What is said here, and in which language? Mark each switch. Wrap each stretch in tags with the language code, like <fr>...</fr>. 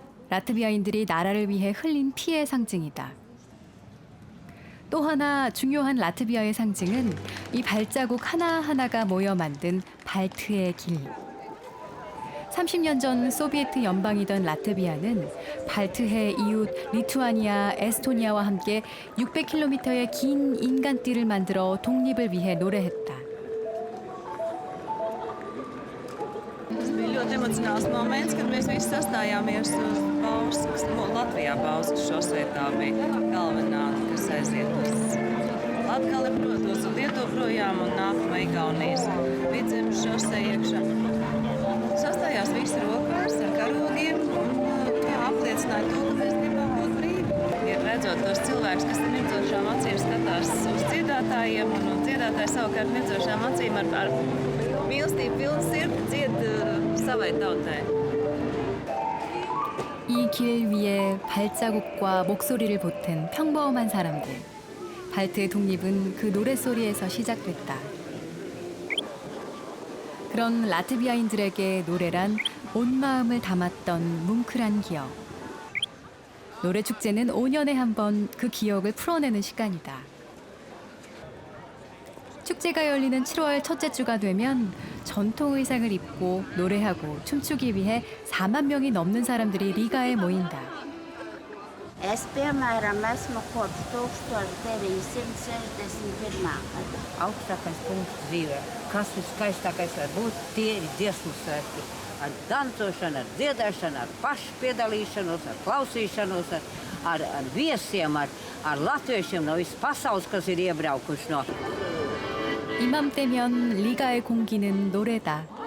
<ko>라트비아인들이 나라를 위해 흘린 피의 상징이다. 또 하나 중요한 라트비아의 상징은 이 발자국 하나하나가 모여 만든 발트의 길. 30년 전 소비에트 연방이던 라트비아는 발트해 이웃 리투아니아, 에스토니아와 함께 600km의 긴 인간띠를 만들어 독립을 위해 노래했다.</ko> <lv>Tas bija ļoti emocionāls moments, kad mēs visi sastājāmies uz Bauskas, Latvijā Bauskas šosei. Tā bija galvenā, kas aiziet uz Latgali, protams, un Lietuvu projām un nākamā Igaunijas Vidzemes šosei iekšā. Sastājās visi rokās ar karogiem un apliecināja to, ka mēs gribam būt brīvi. Ir redzot tos cilvēkus, kas ar mirdzošām acīm skatās uz dziedātājiem, un dziedātāji savukārt mirdzošām acīm ar mīlestību pilnu sirdi dzied savai tautai.</lv> <ko>이 길 위에 발자국과 목소리를 보탠 평범한 사람들. 발트의 독립은 그 노랫소리에서 시작됐다. 그런 라트비아인들에게 노래란 온 마음을 담았던 뭉클한 기억. 노래축제는 5년에 한 번 그 기억을 풀어내는 시간이다. 축제가 열리는 7월 첫째 주가 되면 전통 의상을 입고 노래하고 춤추기 위해 4만 명이 넘는 사람들이 리가에 모인다.</ko> <lv>Es, piemēram, esmu kopš 1961. gada. Augstākais punkts dzīvē. Kas viskaistākais var būt, tie ir dziesmu svētki. Ar dancošanu, ar dziedāšanu, ar pašu piedalīšanos, ar klausīšanos, ar viesiem, ar latviešiem no visas pasaules, kas ir iebraukuši no.</lv> <ko>이맘때면 리가의 공기는 노래다.</ko>